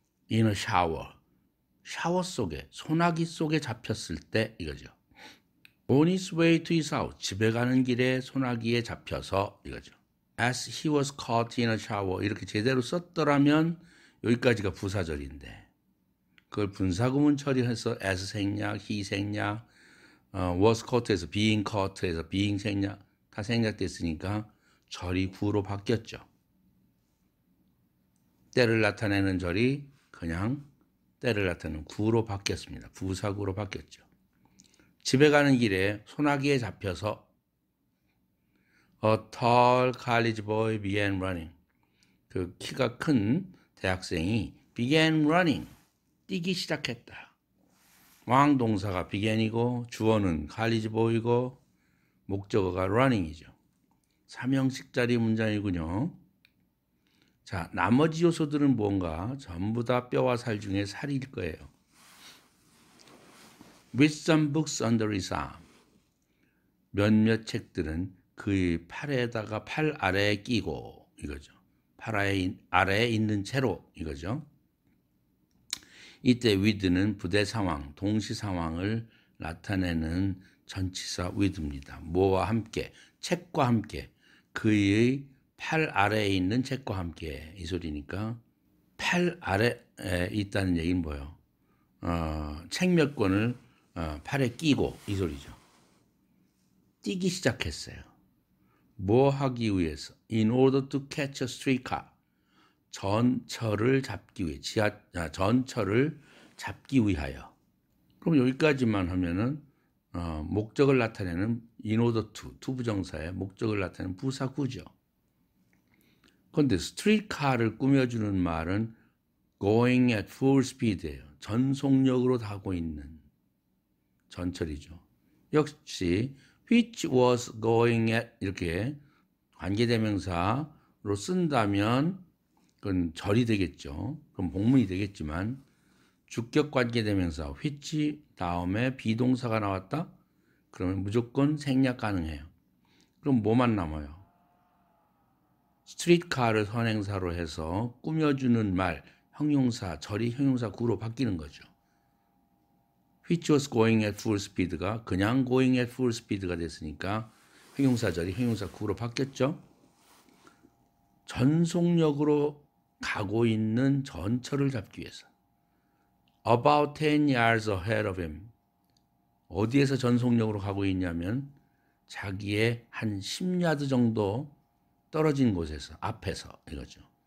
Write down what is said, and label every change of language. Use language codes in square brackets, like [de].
[en] in a shower. [ko] 샤워 속에, 소나기 속에 잡혔을 때 이거죠. [en] On his way to his house. [ko] 집에 가는 길에 소나기에 잡혀서 이거죠. [en] As he was caught in a shower. [ko] 이렇게 제대로 썼더라면 여기까지가 부사절인데 그걸 분사구문 처리해서 as 생략, he 생략, was caught에서 being caught에서 being 생략 다 생략됐으니까 절이 구로 바뀌었죠. 때를 나타내는 절이 그냥 때를 나타내는 구로 바뀌었습니다. 부사구로 바뀌었죠. 집에 가는 길에 소나기에 잡혀서 [en] A tall college boy began running. [ko] 그 키가 큰 대학생이 [en] began running. [ko] 뛰기 시작했다. 왕 동사가 began이고 주어는 college boy고 목적어가 running이죠. 3형식짜리 문장이군요. 자, 나머지 요소들은 뭔가 전부 다 뼈와 살 중에 살일 거예요. [en] With some books under his arm. [ko] 몇몇 책들은 그의 팔에다가 팔 아래에 끼고 이거죠. 팔 아래에 있는 채로 이거죠. 이때 with는 부대 상황, 동시 상황을 나타내는 전치사 with입니다. 뭐와 함께, 책과 함께, 그의 팔 아래에 있는 책과 함께 이 소리니까 팔 아래에 있다는 얘기는 뭐예요? 책 몇 권을 팔에 끼고 이 소리죠. 뛰기 시작했어요. 뭐 하기 위해서? [en] In order to catch a streetcar. [ko] 전철을 잡기 위해, 전철을 잡기 위하여. 그럼 여기까지만 하면은 목적을 나타내는 in order to, 부정사의 목적을 나타내는 부사구죠. 그런데 스트리트카를 꾸며주는 말은 [en] going at full speed [ko] 예요. 전속력으로 가고 있는 전철이죠. 역시 [en] which was going at [ko] 이렇게 관계대명사로 쓴다면 그건 절이 되겠죠. 그럼 복문이 되겠지만 주격 관계대명사 which 다음에 비동사가 나왔다? 그러면 무조건 생략 가능해요. 그럼 뭐만 남아요? 스트리트카를 선행사로 해서 꾸며주는 말, 형용사, 절이 형용사 구로 바뀌는 거죠. [en] which was going at full speed [ko] 가 그냥 [en] going at full speed [ko] 가 됐으니까 형용사절이 형용사 구로 바뀌었죠. 전속력으로 가고 있는 전철을 잡기 위해서 [en] about 10 yards ahead of him. [ko] 어디에서 전속력으로 가고 있냐면 자기의 한 10야드 정도 떨어진 곳에서 앞에서 이거죠.